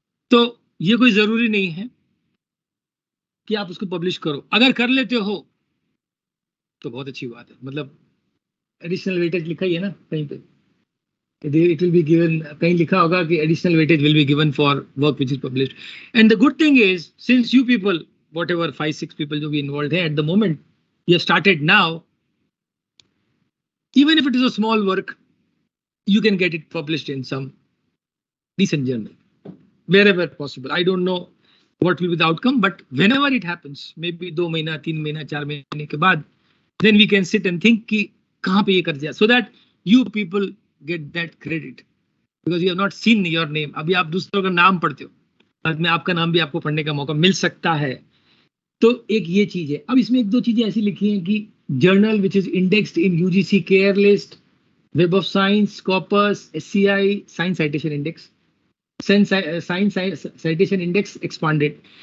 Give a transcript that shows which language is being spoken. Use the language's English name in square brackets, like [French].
[Hindi] तो ये कोई जरूरी नहीं है कि आप उसको पब्लिश करो, अगर कर लेते हो तो बहुत अच्छी बात है। मतलब [English] additional weightage [Hindi] लिखा ही है ना कहीं पे, [English] it will be given, [Hindi] कहीं लिखा होगा कि [English] Additional weightage will be given for work which is published. And the good thing is, since you people whatever 5-6 people [Hindi] जो भी [English] involved है at the moment, you have started now, even if it is a small work, you can get it published in some decent journal wherever possible. I don't know what will be the outcome, but whenever it happens, maybe [Hindi] 2 महीना 3 महीना 4 महीने के बाद, [English] then we can sit and think [Hindi] कि कहाँ पे ये कर दिया, [English] so that you people get that credit because you have not seen your name. [Hindi] अभी आप दूसरों का नाम पढ़ते हो, बाद में आपका नाम भी आपको पढ़ने का मौका मिल सकता है। तो एक ये चीज है। अब इसमें 1-2 चीजें ऐसी लिखी हैं कि [English] journal which is indexed in UGC care list, [Hindi] web of science, स्कॉपस, SCI, science citation index, science citation index expanded.